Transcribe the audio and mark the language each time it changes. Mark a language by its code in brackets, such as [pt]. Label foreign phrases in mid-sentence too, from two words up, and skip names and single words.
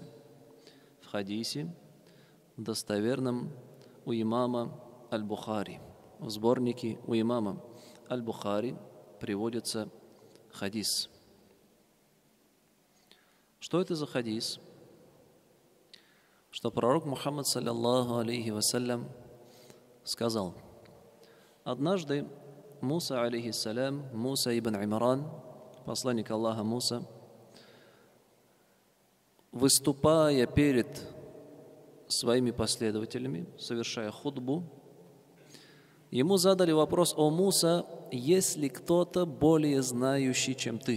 [ru] В хадисе, достоверном у имама Аль-Бухари. В сборнике у имама Аль-Бухари приводится хадис. Что это за хадис? Что пророк Мухаммад, [ar] صلى الله عليه وسلم, [ru] сказал: однажды Муса, алейхиссалям, Муса ибн Имран, посланник Аллаха Муса, выступая перед своими последователями, совершая хутбу, ему задали вопрос: «О Муса, есть ли кто-то более знающий, чем ты?»